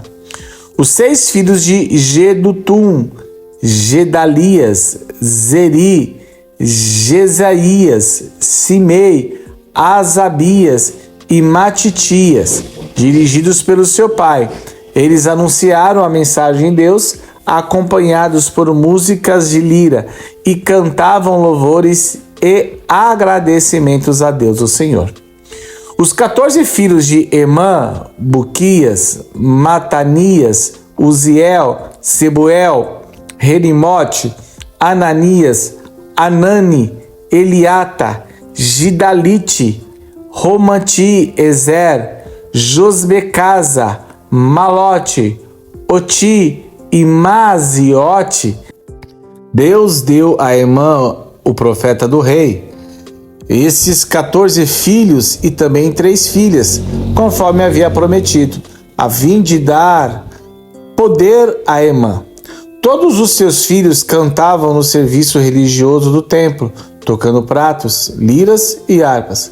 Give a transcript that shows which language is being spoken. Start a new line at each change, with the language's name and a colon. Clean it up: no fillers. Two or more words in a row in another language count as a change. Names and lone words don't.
Portuguese: Os 6 filhos de Gedutum, Gedalias, Zeri, Jesaías, Simei, Asabias e Matitias, dirigidos pelo seu pai. Eles anunciaram a mensagem de Deus, acompanhados por músicas de lira, e cantavam louvores e agradecimentos a Deus, o Senhor. Os 14 filhos de Emã, Buquias, Matanias, Uziel, Sebuel, Jerimote, Ananias, Anani, Eliata, Gidalite, Romati, Ezer, Josbecasa, Malote, Oti e Maziote. Deus deu a Emã, o profeta do rei, esses 14 filhos e também 3 filhas, conforme havia prometido, a fim de dar poder a Emã. Todos os seus filhos cantavam no serviço religioso do templo, tocando pratos, liras e harpas.